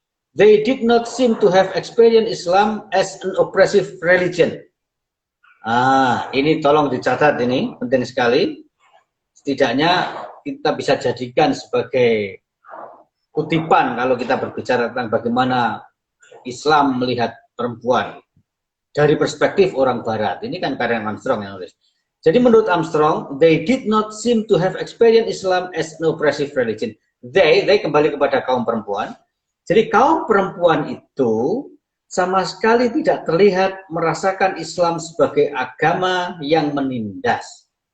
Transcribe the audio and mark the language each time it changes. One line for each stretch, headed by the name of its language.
English: They did not seem to have experienced Islam as an oppressive religion.
Indonesian: Ini tolong dicatat, ini penting sekali. Setidaknya kita bisa jadikan sebagai kutipan kalau kita berbicara tentang bagaimana Islam melihat perempuan dari perspektif orang Barat. Ini kan karya Armstrong yang nulis. Jadi menurut Armstrong,
English: they did not seem to have experienced Islam as an oppressive religion.
Indonesian: They kembali kepada kaum perempuan. Jadi kaum perempuan itu sama sekali tidak terlihat merasakan Islam sebagai agama yang menindas.